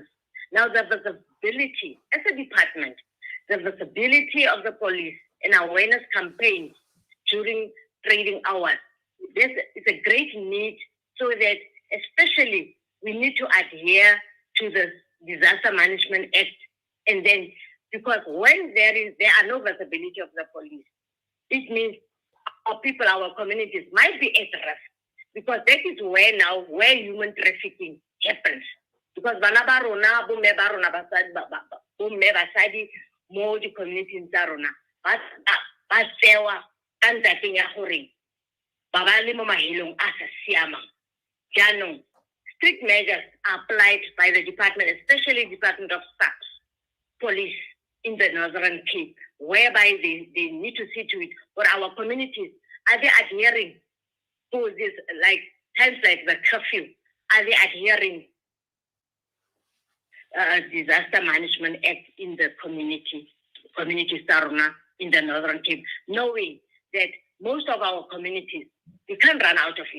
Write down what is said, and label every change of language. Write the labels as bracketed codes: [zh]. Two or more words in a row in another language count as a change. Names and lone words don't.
[en] Now, the visibility, as a department, the visibility of the police and awareness campaigns during trading hours, this is a great need so that especially we need to adhere to the Disaster Management Act. And then, because when there are no visibility of the police, it means our people, our communities might be at risk, because that is where human trafficking happens. [tn] Because bana ba rona, bomme ba rona, bomme basadi mo di communities tsa rona ba tsewa ka ntateng ya gore ba ba le mo mahelong a sa siamang. Jaanong, [en] strict measures are applied by the department, especially Department of Staff, Police in the Northern Cape, whereby they need to see to it for our communities. Are they adhering to this, like times like the curfew? Are they adhering Disaster Management Act in the community Saruna in the Northern Cape, knowing that most of our communities, we can't run out of it.